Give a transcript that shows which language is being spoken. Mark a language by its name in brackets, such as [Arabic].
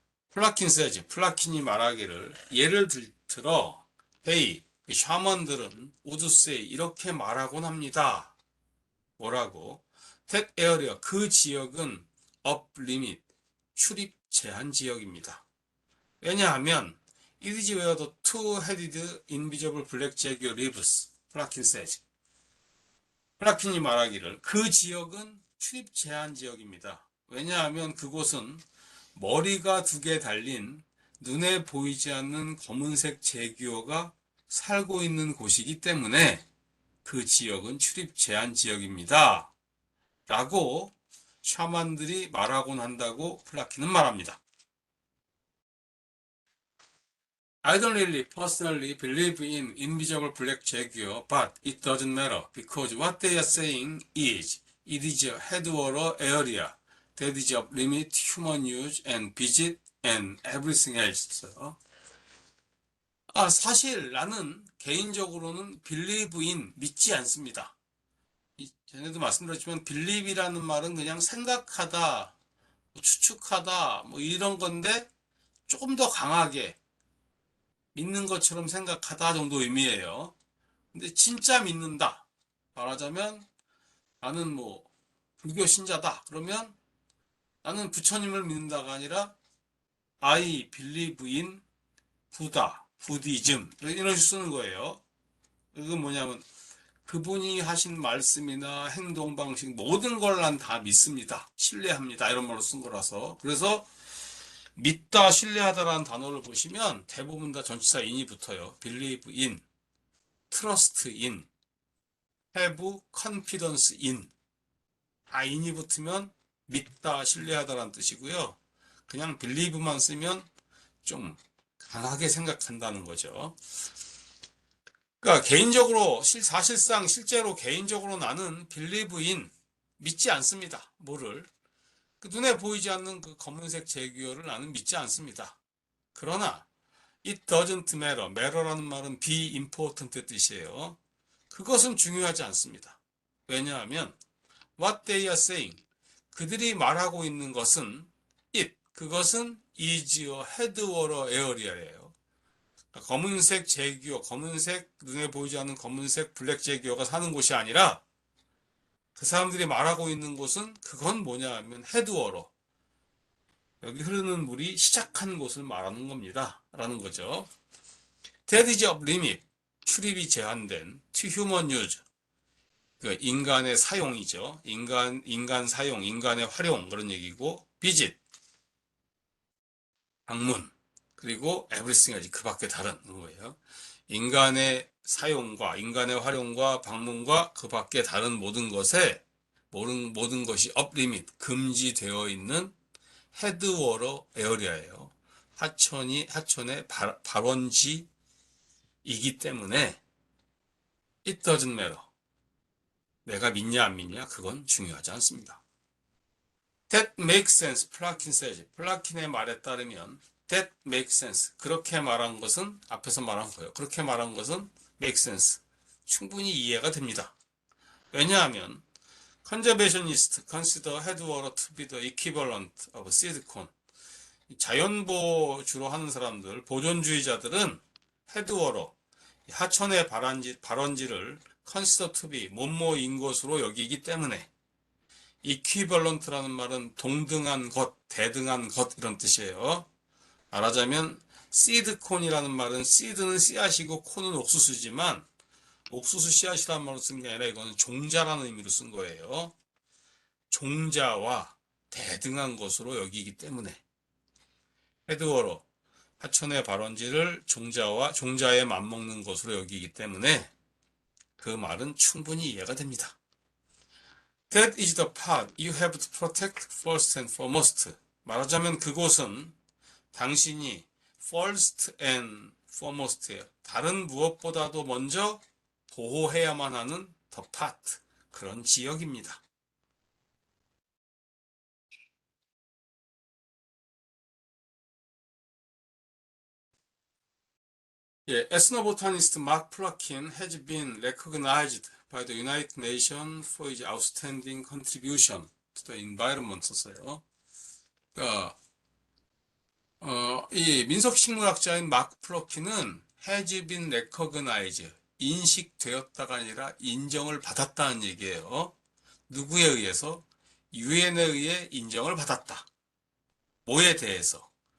[Korean] 플라킨이 말하기를 예를 들어 헤이, 샤먼들은 우드스에 이렇게 말하곤 합니다. 뭐라고? [English] That area, [Korean] 그 지역은 [English] up limit, [Korean] 출입 제한 지역입니다. 왜냐하면 [English] It is where the two-headed invisible black jaguar lives. [Korean] 플라킨이 말하기를 그 지역은 출입 제한 지역입니다. 왜냐하면 그곳은 머리가 두 개 달린 눈에 보이지 않는 검은색 제규어가 살고 있는 곳이기 때문에 그 지역은 출입 제한 지역입니다. 라고 샤만들이 말하곤 한다고 플라킨은 말합니다. [English] I don't really personally believe in invisible black jaguar, but it doesn't matter because what they are saying is it is a headwater area that is of limit human use and visit and everything else. [Korean] 사실 나는 개인적으로는 [English] believe in [Korean] 믿지 않습니다. 전에도 말씀드렸지만 believe이라는 말은 그냥 생각하다, 추측하다 뭐 이런 건데 조금 더 강하게 믿는 것처럼 생각하다 정도 의미예요. 근데 진짜 믿는다. 말하자면 나는 뭐 불교 신자다. 그러면 나는 부처님을 믿는다가 아니라 [English] I believe in Buddha, [Korean] 부디즘 이런 식으로 쓰는 거예요. 이건 뭐냐면 그분이 하신 말씀이나 행동 방식 모든 걸 난 다 믿습니다. 신뢰합니다. 이런 말로 쓴 거라서. 그래서 믿다, 신뢰하다라는 단어를 보시면 대부분 다 전치사 in이 붙어요. [English] believe in, trust in, have confidence in. [Korean] 다 in이 붙으면 믿다, 신뢰하다라는 뜻이고요. 그냥 believe만 쓰면 좀 강하게 생각한다는 거죠. 그러니까 개인적으로 사실상 실제로 개인적으로 나는 [English] believe in [Korean] 믿지 않습니다. 뭐를 그 눈에 보이지 않는 그 검은색 제규어를 나는 믿지 않습니다. 그러나 [English] it doesn't matter. [Korean] matter라는 말은 be important의 뜻이에요. 그것은 중요하지 않습니다. 왜냐하면 [English] what they are saying [Korean] 그들이 말하고 있는 것은 그것은 [English] is a headwater area예요. [Korean] 검은색 제규어, 검은색 눈에 보이지 않는 검은색 블랙 제규어가 사는 곳이 아니라 그 사람들이 말하고 있는 곳은 그건 뭐냐 하면 헤드워러. 여기 흐르는 물이 시작한 곳을 말하는 겁니다. 라는 거죠. [English] That is of limit. [Korean] 출입이 제한된 [English] to human use. [Korean] 그 인간의 사용이죠. 인간 사용, 인간의 활용 그런 얘기고 visit. 방문. 그리고 everything까지 그 밖에 다른 거예요. 인간의 사용과 인간의 활용과 방문과 그 밖에 다른 모든 모든 것이 업리밋 금지되어 있는 헤드워터 에어리아예요. 하천의 발원지이기 때문에 [English] it doesn't matter. [Korean] 내가 믿냐 안 믿냐 그건 중요하지 않습니다. [English] That makes sense. [Korean] 플라킨 says. 플라킨의 말에 따르면 [English] that makes sense. [Korean] 그렇게 말한 것은 앞에서 말한 거예요. 그렇게 말한 것은 [English] makes sense. [Korean] 충분히 이해가 됩니다. [English] 왜냐하면 conservationists consider headwater to be the equivalent of seed corn. [Korean] 자연보호 주로 하는 사람들, 보존주의자들은 헤드워터, 하천의 발원지를 [English] consider to be [Korean] 뭐뭐인 것으로 여기기 때문에 equivalent라는 말은 동등한 것, 대등한 것 이런 뜻이에요. 말하자면 seed corn이라는 말은 seed는 씨앗이고 corn은 옥수수지만 옥수수 씨앗이라는 말로 쓴 게 아니라 이거는 종자라는 의미로 쓴 거예요. 종자와 대등한 것으로 여기기 때문에 헤드워터, 하천의 발원지를 종자에 맞먹는 것으로 여기기 때문에 그 말은 충분히 이해가 됩니다. [English] That is the part you have to protect first and foremost. [Korean] 말하자면 그곳은 당신이 [English] first and foremost [Korean] 예요. 다른 무엇보다도 먼저 보호해야만 하는 [English] the part, [Korean] 그런 지역입니다. [English] 예, ethnobotanist Mark Plotkin has been recognized by the United Nations for his outstanding contribution to the environment [Korean] 썼어요. 그러니까 이 민속식물학자인 마크 플로킨은 [English] has been recognized, [Korean] 인식되었다가 아니라 인정을 받았다는 얘기예요. 누구에 의해서? 유엔에 의해 인정을 받았다. 뭐에 대해서?